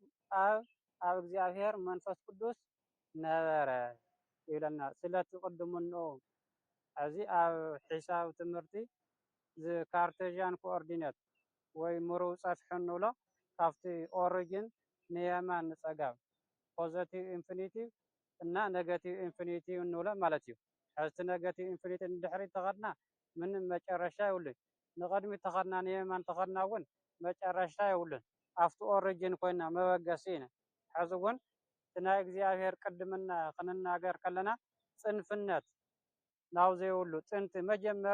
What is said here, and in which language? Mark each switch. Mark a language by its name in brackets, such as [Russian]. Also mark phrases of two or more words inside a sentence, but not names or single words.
[Tigrinya] ኣብ እግዚአብሔር መንፈስ ቅዱስ ነበረ ይብለና። ስለቲ ቅድሙን እዚ ኣብ ሒሳብ ትምህርቲ [English] Cartesian coordinate [Tigrinya] ወይ ምሩው ፀፍሒ እንብሎ ካብቲ ኦሪጅን ንየማን ንፀጋም [English] positive infinitive [Tigrinya] እና [English] negative infinitive [Tigrinya] እንብሎ ማለት እዩ። ሕዝቲ [English] negative infinitive [Tigrinya] ንድሕሪት ተኸድና ምንም መጨረሻ የብሉን፣ ንቅድሚት ተኸድና ንየማን ተኸድና እውን መጨረሻ የብሉን። ኣብቲ ኦሪጅን ኮይና መበገሲ ኢና። ሕዚ እውን እቲ ናይ እግዚኣብሔር ቅድምና ክንናገር ከለና ፅንፍነት ናብ ዘይብሉ ጥንቲ መጀመሪ